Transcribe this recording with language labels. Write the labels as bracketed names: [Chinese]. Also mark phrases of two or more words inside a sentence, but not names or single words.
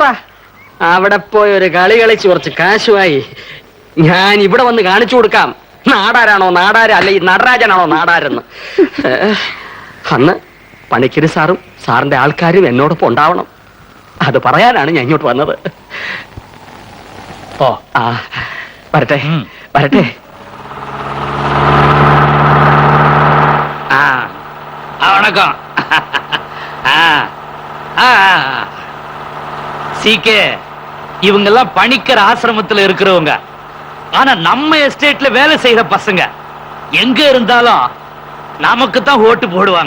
[Malayalam] അവിടെ പോയി ഒരു കളി കളിച്ച് കുറച്ച് കാശുമായി ഞാൻ ഇവിടെ വന്ന് കാണിച്ചു കൊടുക്കാം നാടാരാണോ നാടാര്, അല്ല ഈ നടരാജനാണോ നാടാരെന്ന്. അന്ന് പണിക്കര് സാറും സാറിന്റെ ആൾക്കാരും എന്നോടൊപ്പം ഉണ്ടാവണം. അത് പറയാനാണ് ഞാൻ ഇങ്ങോട്ട് വന്നത്. ഓ, ആ, വരട്ടെ വരട്ടെ. [Tamil] வணக்கம். சீக்கே, இவங்கெல்லாம் பணிக்கர் ஆசிரமத்துல இருக்கிறவங்க. ஆனா நம்ம எஸ்டேட்ல வேலை செய்யற பசங்க. எங்க இருந்தாலும் நமக்கு தான் ஓட்டு போடுவாங்க.